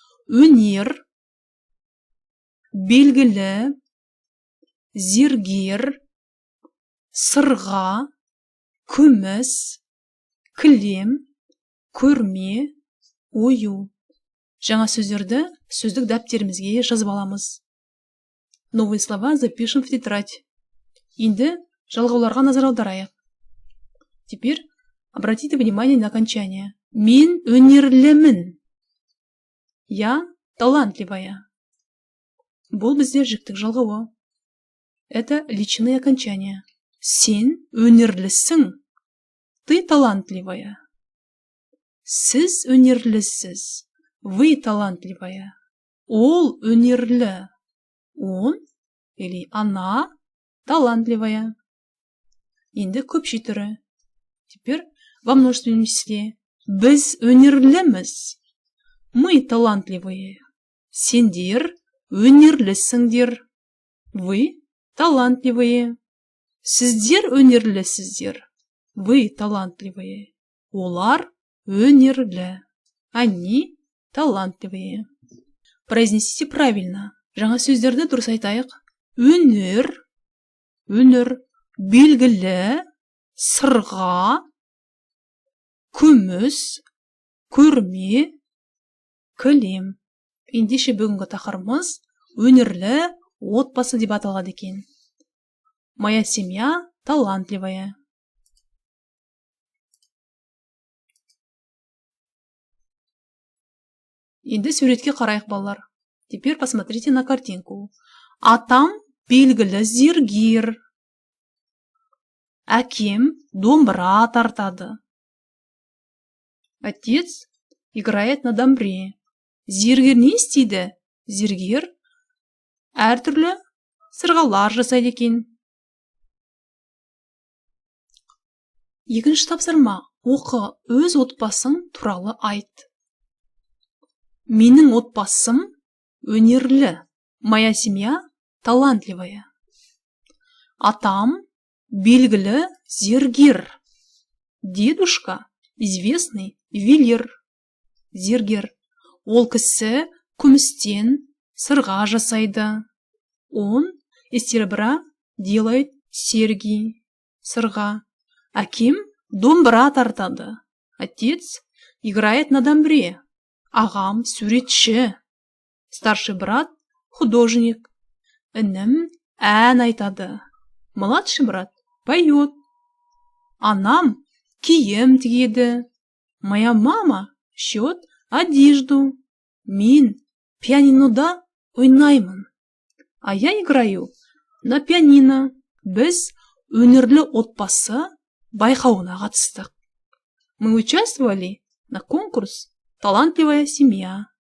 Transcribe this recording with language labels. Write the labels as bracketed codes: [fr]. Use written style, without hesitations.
[kk] Өнер, белгілі, зергер, сырға, күміс, кілем, көрме, ою. Жаңа сөздерді сөздік дәптерімізге жазып аламыз. [ru] Новые слова запишем в тетрадь. [kk] Енді жалғауларға назар аударайық. [ru] Теперь обратите внимание на окончание. [kk] Мен өнерлімін. [ru] Я талантливая. [kk] Бұл бізде жіктік жалғауы. [ru] Это личные окончания. [kk] Сен өнерлісің. [ru] Ты талантливая. [kk] Сіз өнерлісіз. [ru] Вы талантливая. [kk] Ол өнерлі. [ru] Он или она талантливая. [kk] Енді көпші түрі. [ru] Теперь во множественном числе. [kk] Біз өнерліміз. [ru] Мы талантливые. [kk] Сендер өнерлісіңдер. [ru] Вы талантливые. [kk] Сіздер өнерлісіздер. [ru] Вы талантливые. [kk] Олар өнерлі. [ru] Они талантливые. Произнесите правильно. [kk] Жаңа сөздерді дұрыс айтайық. Өнер, белгілі, сырға, күміс, көрме, кілем. Ендеше бүгінгі тақырыбымыз өнерлі отбасы деп аталады екен. [ru] Моя семья талантливая. [kk] Енді суретке қарайық, балалар. [ru] Теперь посмотрите на картинку. [kk] Атам белгілі зергер. Әкем домбыра тартады. [ru] Отец играет на домбре. [kk] Зергер не істейді? Зергер әртүрлі сырғалар жасайды екен. Екінші тапсырма. Оқы, өз отбасың туралы айт. Менің отбасым өнерлі. [ru] Моя семья талантливая. [kk] Атам белгілі зергер. [ru] Дедушка известный ювелир. [kk] Зергер. Ол кісі күмістен сырға жасайды. [ru] Он из серебра делает серьги. [kk] Сырға. Әкем домбыра тартады. [ru] Отец играет на домбре. [kk] Ағам суретші. [ru] Старший брат художник. [kk] Інім ән айтады. [ru] Младший брат поет. [kk] Анам киім тігеді. [ru] Моя мама шьет одежду. [kk] Мен пианинода ойнаймын. [ru] А я играю на пианино. [kk] Біз өнерлі отбасы байқауына қатыстық. [ru] Мы участвовали на конкурс «Талантливая семья».